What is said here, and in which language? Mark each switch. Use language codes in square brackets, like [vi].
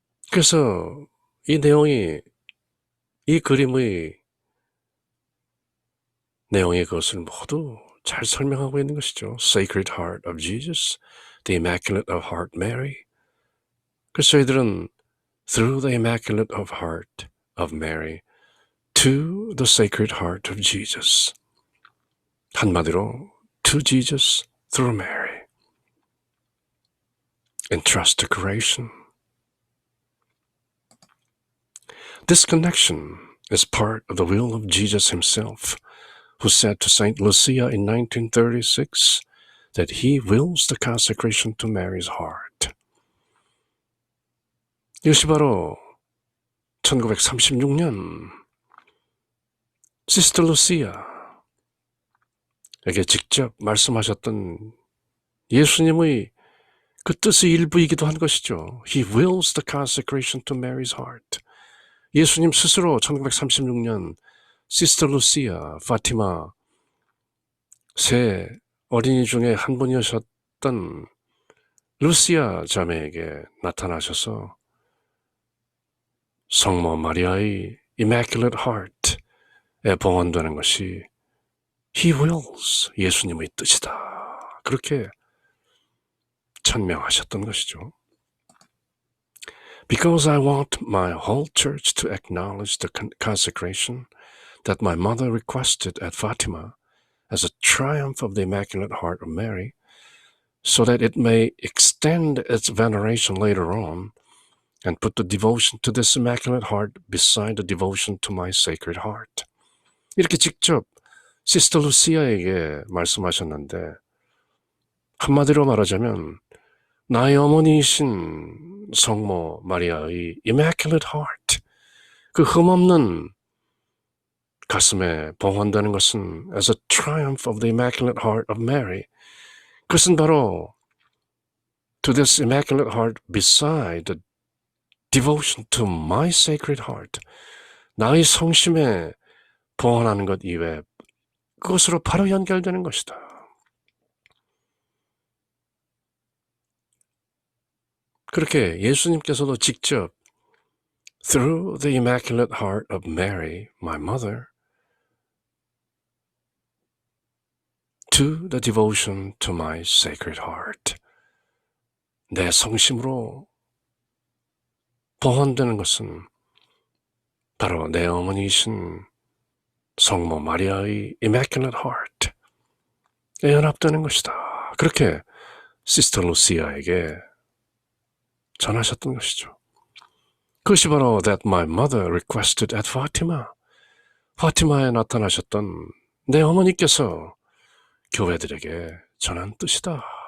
[ko] 그래서 이 내용이, 이 그림의 내용이 그것을 모두 잘 설명하고 있는 것이죠. [en] Sacred Heart of Jesus, the Immaculate of Heart Mary. [ko] 그래서 저희들은 [en] through the Immaculate of Heart of Mary to the Sacred Heart of Jesus. [ko] 한마디로 [en] to Jesus through Mary. In transfiguration. This connection is part of the will of Jesus himself, who said to Saint Lucia in 1936 that he wills the consecration to Mary's heart. [ko] 이것이 바로 1936년 시스터 루시아, 에게 직접 말씀하셨던 예수님의 그 뜻의 일부이기도 한 것이죠. [en] He wills the consecration to Mary's heart. [ko] 예수님 스스로 1936년 시스터 루시아, 파티마 세 어린이 중에 한 분이셨던 루시아 자매에게 나타나셔서 성모 마리아의 Immaculate Heart에 봉헌되는 것이 [en] He wills, [ko] 예수님의 뜻이다. 그렇게 천명하셨던 것이죠. [en] Because I want my whole church to acknowledge the consecration that my mother requested at Fatima as a triumph of the Immaculate Heart of Mary, so that it may extend its veneration later on and put the devotion to this Immaculate Heart beside the devotion to my Sacred Heart. [ko] 이렇게 직접 시스터 루시아에게 말씀하셨는데 한마디로 말하자면 나의 어머니이신 성모 마리아의 Immaculate Heart, 그 흠없는 가슴에 봉헌되는 것은 [en] as a triumph of the Immaculate Heart of Mary, [ko] 그것은 바로 [en] to this Immaculate Heart beside the devotion to my Sacred Heart, [ko] 나의 성심에 봉헌하는 것 이외에 그것으로 바로 연결되는 것이다. 그렇게 예수님께서도 직접 [en] through the Immaculate Heart of Mary, my mother, to the devotion to my Sacred Heart, [ko] 내 성심으로 봉헌되는 것은 바로 내 어머니이신 성모 마리아의 Immaculate Heart에 연합되는 것이다. 그렇게 시스터 루시아에게 전하셨던 것이죠. 그것이 바로 [en] that my mother requested at Fatima, [ko] 파티마에 나타나셨던 내 어머니께서 교회들에게 전한 뜻이다.